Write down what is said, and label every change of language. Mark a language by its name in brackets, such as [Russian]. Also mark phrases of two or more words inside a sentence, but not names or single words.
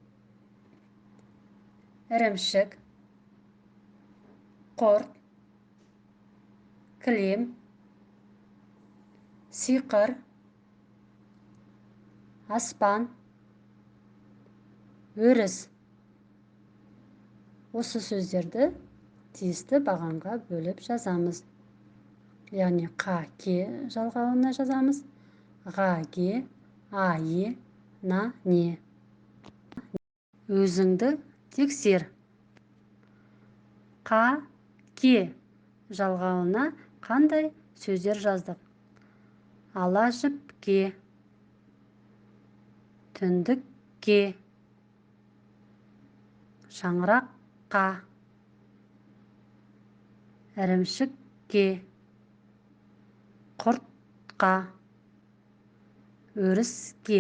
[Kazakh] ірімшік, құрт, кілем, сиқыр, аспан, өріс. Осы сөздерді тиісті бағанға бөліп жазамыз. Яғни қа, ке жалғауына жазамыз. Ға, ге, а, е, на, не. Өзіңді тексер. Қа, ке жалғауына қандай сөздер жаздық? Ала жіпке, түндікке, шаңыраққа, ірімшікке, құртқа, өріске.